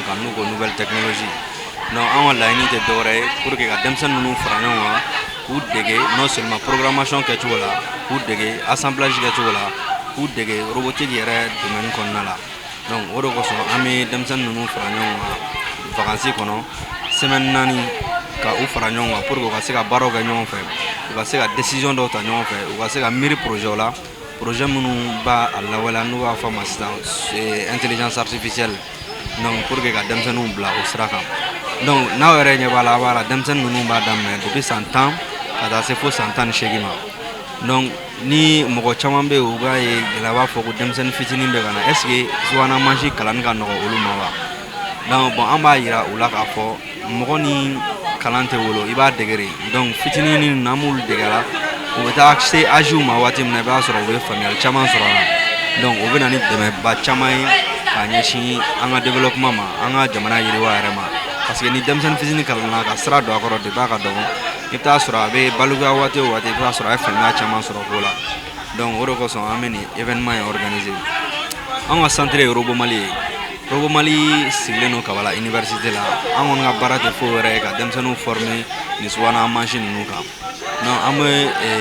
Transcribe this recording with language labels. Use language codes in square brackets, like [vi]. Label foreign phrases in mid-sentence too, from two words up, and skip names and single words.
[bm] kan n'u ko [fr] nouvelle technologie [bm] donc an ka laɲini tɛ dɔwɛrɛ ye [fr] pour que [bm] ka denmisɛnnin ninnu fara ɲɔgɔn kan k'u dege [fr] non seulement [bm] programmation kɛcogo la k'u dege assemblage kɛcogo la k'u dege robotique yɛrɛ domaine kɔnɔna la donc o de kosɔn an bɛ denmisɛnnin ninnu fara ɲɔgɔn kan vacances kɔnɔ semaine 4 ka u fara ɲɔgɔn kan [fr] pour que [bm] u ka se ka baaraw kɛ ɲɔgɔn fɛ u ka se ka décision dɔw ta ɲɔgɔn fɛ u ka se ka miiri projet la projet minnu b'a lawaleya n'u b'a fɔ a ma sisan [fr] intelligence artificielle [bm] donc [fr] pour que [bm] ka denmisɛnninw bila o sira kan donc n'aw yɛrɛ ɲɛ b'a la a b'a la denmisɛnnin ninnu b'a daminɛ depuis san 10 ka taa se fo san 18 ma donc ni mɔgɔ caman bɛ yen u b'a ye gɛlɛya b'a fɔ ko denmisɛnnin fitinin bɛ ka na [fr] est ce que [bm] subahana mansin kalanni ka nɔgɔ olu ma wa donc bon an b'a yira u la k'a fɔ mɔgɔ ni kalan tɛ wolo i b'a dege de donc fitinin ninnu n'an b'olu dege la u bɛ taa se âge ma waati min na i b'a sɔrɔ u bɛ faamuyali caman sɔrɔ a la donc o bɛ na ni dɛmɛba caman ye k'a ɲɛsin an ka développement ma an ka jamana yiriwa yɛrɛ ma [fr] parce que [bm] ni denmisɛnnin fitinin kalanna ka sira don a kɔrɔ depuis a ka dɔgɔ i bɛ taa sɔrɔ a bɛ balikuya waati o waati i bɛ taa sɔrɔ a ye faamuya caman sɔrɔ ko la donc o de kosɔn an bɛ nin événement in organiser an ka centre ye Robo Mali ye Robo Mali sigilen don Kabala université la an kɔni ka baara tɛ foyi wɛrɛ ye ka denmisɛnninw former nin subahana mansin ninnu kan donc an bɛ